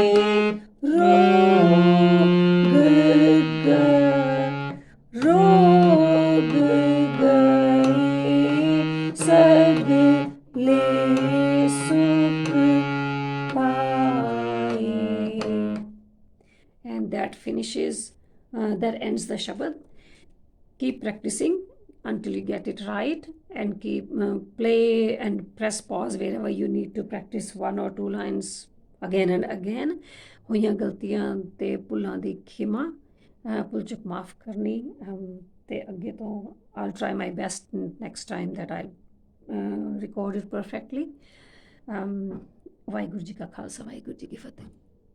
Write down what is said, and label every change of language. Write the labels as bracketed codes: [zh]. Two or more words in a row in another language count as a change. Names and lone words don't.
[pa] ਰੋਗ ਗਏ ਸਗਲੇ ਸੁਖ ਪਾਏ. [en] And that finishes, that ends the Shabad. Keep practicing until you get it right, and keep play and press pause wherever you need to practice one or two lines again and again. [pa] ਹੋਇਆਂ ਗਲਤੀਆਂ ਤੇ ਭੁੱਲਾਂ ਦੀ ਖਿਮਾ, ਭੁੱਲ ਚੁੱਕ ਮਾਫ਼ ਕਰਨੀ ਤੇ ਅੱਗੇ ਤੋ [en] I'll try my best next time that I'll record it perfectly. [pa] ਵਾਹਿਗੁਰੂ ਜੀ ਕਾ ਖਾਲਸਾ ਵਾਹਿਗੁਰੂ ਜੀ ਕੀ ਫ਼ਤਿਹ.